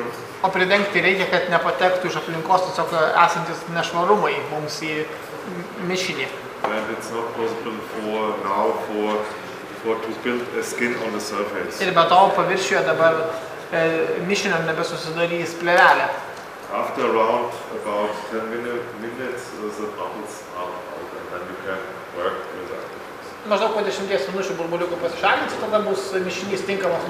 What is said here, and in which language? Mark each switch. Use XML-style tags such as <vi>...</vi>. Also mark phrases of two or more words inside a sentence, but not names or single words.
<lt>O pridengti reikia, kad nepatektų iš aplinkos tiesiog esantis nešvarumai mums į mišinį.</lt> <en>And it's not possible for to build a skin on the surface.</en> <lt>Ir be to paviršiuje dabar mišinio nebesusidarys plėvelė.</lt> <en>After around about 10 minutes, the bubbles are out and then you can work with that.</en> <lt>Maždaug po 10 minučių burbuliukai pasišalins, tada bus mišinys tinkamas</lt>